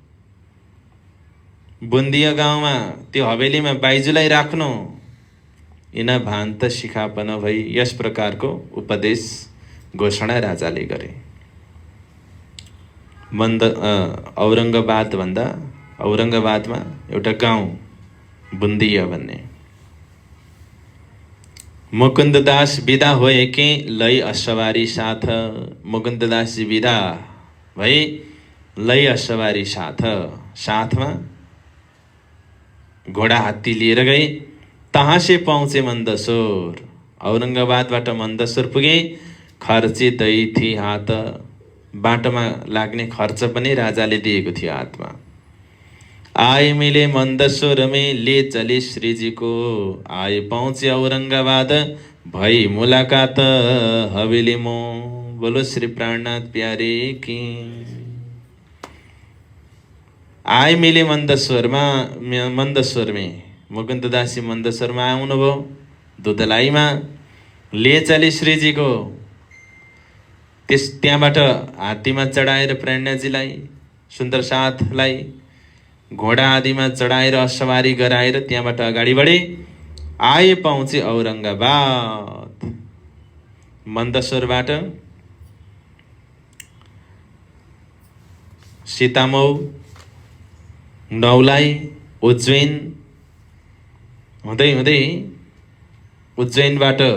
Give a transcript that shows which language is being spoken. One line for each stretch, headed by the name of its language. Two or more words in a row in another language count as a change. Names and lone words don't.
Nepali: बुन्दिया गाउँमा त्यो हवेलीमा बाईजुलाई राख्नु।
Hindi: यिन भान्त सिखापन
Nepali: भई यस प्रकारको उपदेश घोषणा राजाले गरे। औरङ्गाबादमा एउटा गाउँ बुन्दिया भन्ने।
Hindi: मुकुन्ददास विदा होए कि लै अशवारी साथ।
Nepali: मुकुन्ददासजी विदा भई
Hindi: लै अशवारी साथ,
Nepali: साथमा घोडा हात्ती लिएर गए।
Hindi: तहाँ से पहुँचे मन्दसोर।
Nepali: औरङ्गाबादबाट मन्दसोर पुगे।
Hindi: खर्ची दही थी हात।
Nepali: बाटोमा लाग्ने खर्च पनि राजाले दिएको थियो हातमा।
Hindi: आए मिले मन्दसोर में ले चले श्रीजी को। आए पहुँचे औरंगाबाद भई मुलाकात हवेली मो। बोलो श्री प्राणनाथ प्यारे की। आए मिले मंदसौर में
Nepali: मुकुन्ददासी मंदसौरमा आउनुभयो।
Hindi: दुधलाईमा ले चले श्रीजी को।
Nepali: त्यहाँबाट हात्तीमा चढाएर प्रेरणाजीलाई, सुन्दर साथलाई घोडा आदिमा चढाएर सवारी गराएर त्यहाँबाट अगाडि बढे।
Hindi: आए पहुँचे औरङ्गाबाद।
Nepali: मन्दसौरबाट सीतामऊ, नौलाई, उज्जैन हुँदै हुँदै उज्जैनबाट